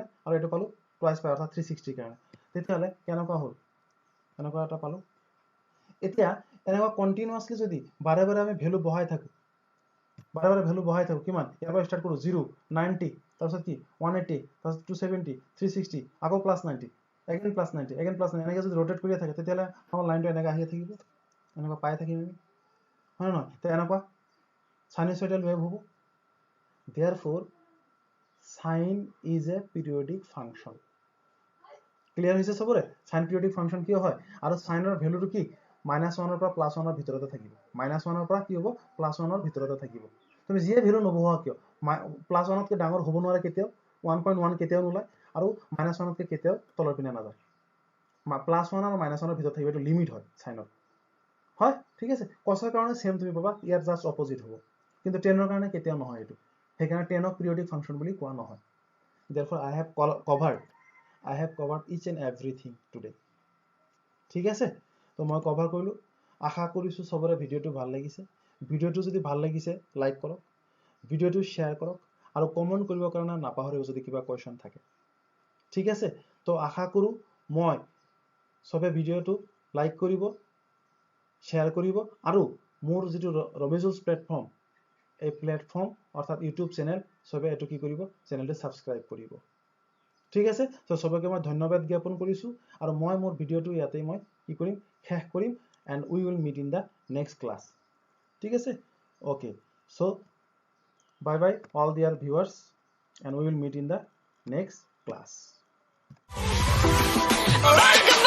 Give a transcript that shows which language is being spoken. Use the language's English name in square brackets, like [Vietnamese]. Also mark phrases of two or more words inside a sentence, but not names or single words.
[Assamese] আৰু এটো পালো [English] twice pi [Assamese] অৰ্থাৎ 360 কাৰণে তেতিয়ালে কেনেকুৱা হ'ল এনেকুৱা এটা পালো এতিয়া এনেকুৱা কন্টিনিউয়াসলি যদি বাৰে বাৰে আমি ভ্যালু বহাই থাকো বাৰে বাৰে ভ্যালু বহাই থাকো কিমান ইয়াৰ পৰা স্টাৰ্ট কৰো 0 90 তাৰপিছত কি 180 তাৰপিছত 270 360 আকৌ +90 again +90 again +90 এনেকৈ যদি rotate কৰিয়ে থাকে তেতিয়ালে আমাৰ লাইনটো এনেকৈ আহি থাকিব এনেকৈ পাই থাকিম আমি হয় নহয় তে এনেকুৱা [English] sinusoidal wave [Assamese] হ'ব [English] therefore sine is a periodic function [Assamese] ক্লিয়াৰ হৈছে সবৰে [English] sin periodic function [Assamese] কিয় হয় আৰু sin ৰ ভ্যালুটো কি -1 ৰ পৰা +1 ৰ ভিতৰতে থাকিব -1 ৰ পৰা কি হ'ব +1 ৰ ভিতৰতে থাকিব তুমি যিয়ে ভ্যালু নবহোৱা কিয় +1 তকৈ ডাঙৰ হ'ব নোৱাৰে কেতিয়াও 1.1 কেতিয়াও নোলায় আৰু -1 তকৈ কেতিয়াও তলৰ পিনে নাযায় +1 আৰু -1 ৰ ভিতৰত থাকিব এটো লিমিট হয় সাইনৰ হয় ঠিক আছে cosৰ কাৰণে সেম তুমি পাবা ইয়াৰ [English] just opposite [Assamese] হ'ব কিন্তু tan ৰ কাৰণে কেতিয়াও নহয় এটো সেইকাৰণে tan ক [English] periodic function [Assamese] বুলি কোৱা নহয় [English] therefore I have covered each and everything today [Assamese] ঠিক আছে তো মই কভাৰ কৰিলো আশা কৰিছো সবৰে ভিডিওটো ভাল লাগিছে ভিডিওটো যদি ভাল লাগিছে লাইক কৰক ভিডিওটো শেয়াৰ কৰক আৰু কমেন্ট কৰিবৰ কাৰণে নাপাহৰিব যদি কিবা কোৱেশ্চন থাকে ঠিক আছে তো আশা কৰো মই সবে ভিডিওটো লাইক কৰিব শেয়াৰ কৰিব আৰু মোৰ যেটো ৰমেজুস প্লেটফৰ্ম এই প্লেটফৰ্ম অৰ্থাৎ [English] YouTube channel [Assamese] সবে এটো কি কৰিব চেনেলটো সাবস্ক্ৰাইব কৰিব ঠিক আছে তো সবকে মই ধন্যবাদ জ্ঞাপন কৰিছো আৰু মই মোৰ ভিডিওটো ইয়াতে মই কি কৰিম শেষ কৰিম [English] and we will meet in the next class [Assamese] ঠিক আছে [English] okay so bye bye all dear viewers and we will meet in the next class